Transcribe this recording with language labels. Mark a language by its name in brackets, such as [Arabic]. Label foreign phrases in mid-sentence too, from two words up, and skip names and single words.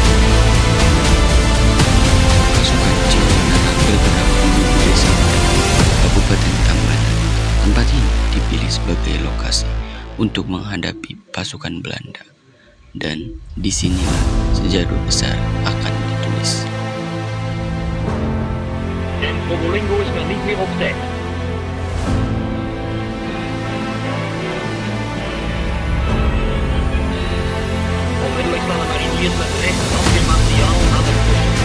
[Indonesian] Pasukan Ciung Benar bergerak menuju desa Kabupaten Tabanan. Tempat ini dipilih sebagai lokasi untuk menghadapi pasukan Belanda. Dan disinilah sejarah besar akan ditulis. [Dutch] En Probolinggo is nog niet meer op tijd. Onmiddellijk staan de mariniers met recht en afweermateriaal aan de kust.